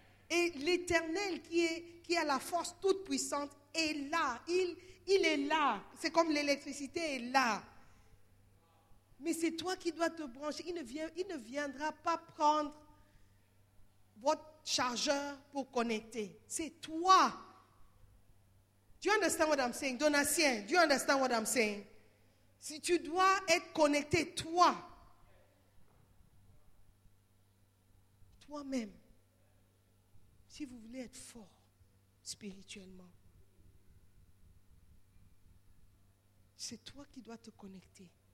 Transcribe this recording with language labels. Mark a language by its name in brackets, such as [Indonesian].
[French] Et l'Éternel qui a la force toute puissante est là. Il est là. C'est comme l'électricité est là. Mais c'est toi qui dois te brancher. Il ne viendra pas prendre votre chargeur pour connecter. C'est toi. [English] Do you understand what I'm saying? Donatien, do you understand what I'm saying? [French] Si tu dois être connecté, toi, toi-même, si vous voulez être fort spirituellement, c'est toi qui dois te connecter.